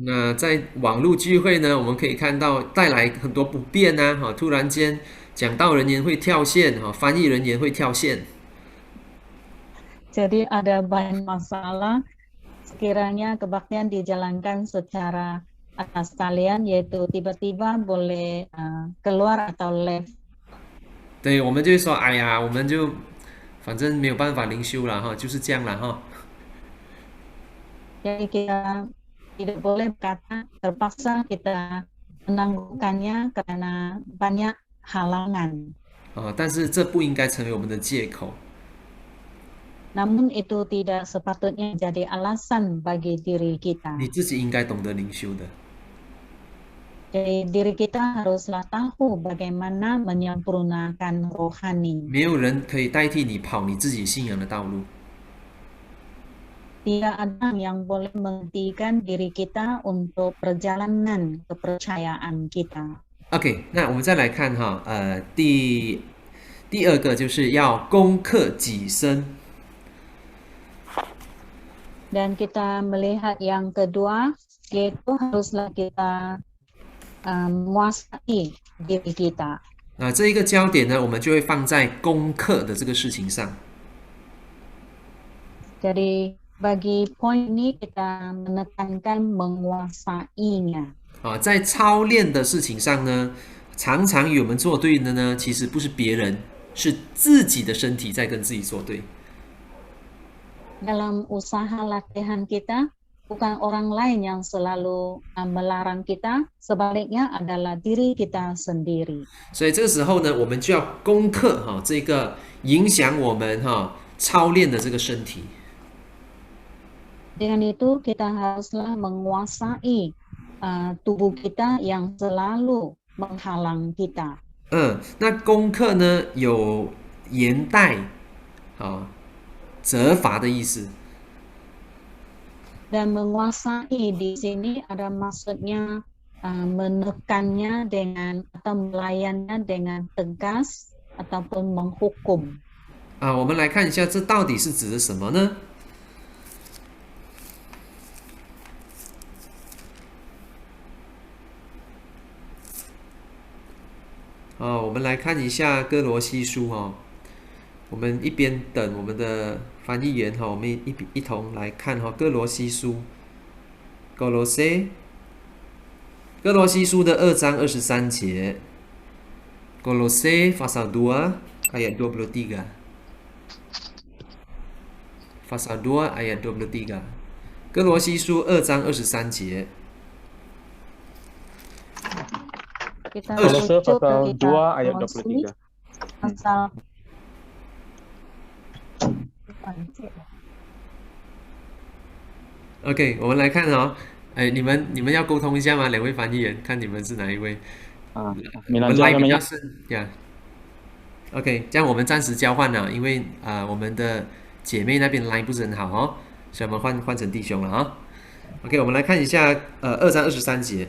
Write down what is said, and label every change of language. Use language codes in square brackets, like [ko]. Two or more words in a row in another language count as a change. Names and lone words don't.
[zh] 那在网络聚会呢，我们可以看到带来很多不便啊，哈，突然间讲道人员会跳线，哈，翻译人员会跳线。 [ms] Jadi ada banyak masalah sekiranya kebaktian dijalankan secara atas talian, yaitu tiba-tiba boleh keluar atau live. [zh] 对，我们就会说，哎呀，我们就反正没有办法灵修了哈，就是这样了哈。 [ms] Jadi kita tidak boleh berkata terpaksa kita menangguhkannya karena banyak halangan. [zh] 但是这不应该成为我们的借口。 [ms] Namun itu tidak sepatutnya jadi alasan bagi diri kita. [zh] 你自己应该懂得灵修的。 [ms] Jadi diri kita haruslah tahu bagaimana menyempurnakan rohani. [zh] 没有人可以代替你跑你自己信仰的道路。 [ms] Tidak ada yang boleh menghentikan diri kita untuk perjalanan kepercayaan kita. [zh] OK， 那我们再来看哈，第二个就是要攻克己身。 [ms] Dan kita melihat yang kedua, yaitu haruslah kita menguasai diri kita. [zh] 这一个焦点呢，我们就会放在攻克的这个事情上。 [ms] Jadi bagi poin ini kita menekankan menguasainya. [zh] 在操练的事情上呢，常常与我们作对的呢，其实不是别人，是自己的身体在跟自己作对。 [ms] Dalam usaha latihan kita, bukan orang lain yang selalu melarang kita, sebaliknya adalah diri kita sendiri. [zh] 所以这个时候呢，我们就要攻克这个影响我们操练的这个身体。 [ms] Dengan itu kita haruslah menguasai tubuh kita yang selalu menghalang kita. [zh] 那攻克呢有严带责罚的意思。 [ms] Dan menguasai di sini ada maksudnya menekannya dengan atau melayannya dengan tegas ataupun menghukum. [zh] 我们来看一下，这到底是指的什么呢？我们来看一下哥罗西书哦。我们一边等我们的翻译员我们一同来看哥罗西书，哥罗西书的2章23 节。 [ms] Kolose pasal 2 ayat 23. Pasal 2 ayat 23. [zh] 哥罗西书2章23节。 [ms] Kolose pasal 2 ayat 23. Pasal [zh] OK， 我们来看你们要沟通一下吗？两位翻译员，看你们是哪一位？我们来比较深呀。OK， 这样我们暂时交换了，因为我们的姐妹那边来不是很好所以我们换成弟兄了OK， 我们来看一下2章23节。